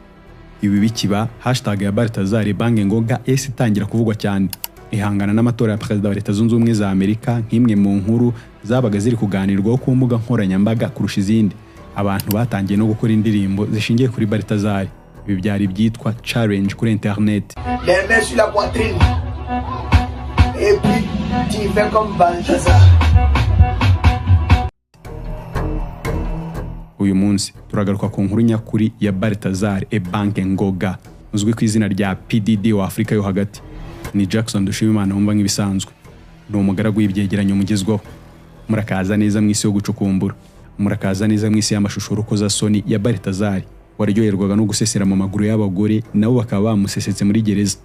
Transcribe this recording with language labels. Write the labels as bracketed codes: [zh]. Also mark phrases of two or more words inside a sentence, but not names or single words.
[rw] Ibi bikiba hashtag ya Balthazar bange ngoga ese itangira kuvugwa cyane. Ihangana n'amatora ya Perezida wa Leta Zunze Ubumwe za Amerika nk'imwe mu nkuru zabaga ziri kuganirwaho ku mbuga nkoranyambaga kurusha izindi. Abantu batangiye no gukora indirimbo zishingiye kuri Balthazar. Ibi byari byitwa challenge kuri internet. [fr] Les mains sur la poitrine. Et puis tu fais comme Balthazar. [rw] Uyu munsi turagaruka ku nkuru nyakuri ya Balthazar bange ngoga, uzwi ku izina rya PDD wa Afrika yo hagati. Ni Jackson Dushimimana wumva nk'ibisanzwe. Ni umugaragu w'ibyegeranyo mugezweho. Murakaza neza mu isi yo gucukumbura. Murakaza neza mu isi y'amashusho y'urukozasoni ya Balthazar, waryoherwaga no gusesera mu maguru y'abagore nabo bakaba bamusesetse muri gereza.